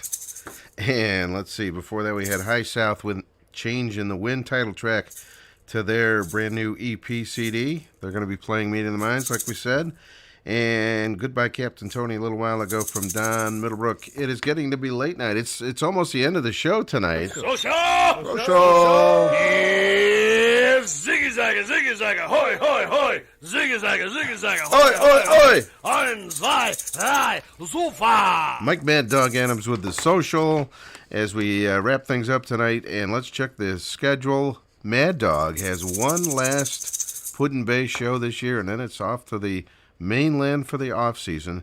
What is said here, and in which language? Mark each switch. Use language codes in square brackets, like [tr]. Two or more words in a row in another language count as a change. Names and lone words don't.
[en] And let's see, before that we had High South with Change in the Wind, title track to their brand new EP CD. They're going to be playing Meeting the Minds, like we said. And Goodbye Captain Tony a little while ago from Don Middlebrook. It is getting to be late night. It's almost the end of the show tonight. Social! Yeah, ziggy zagga, hoy, hoy, hoy, ziggy zagga, Oi, oi, oi! [de] Ein, zwei, drei, super! [en] Mike Mad Dog Adams with the Social as we wrap things up tonight. And let's check the schedule. Mad Dog has one last Puddin' Bay show this year, and then it's off to the mainland for the off-season.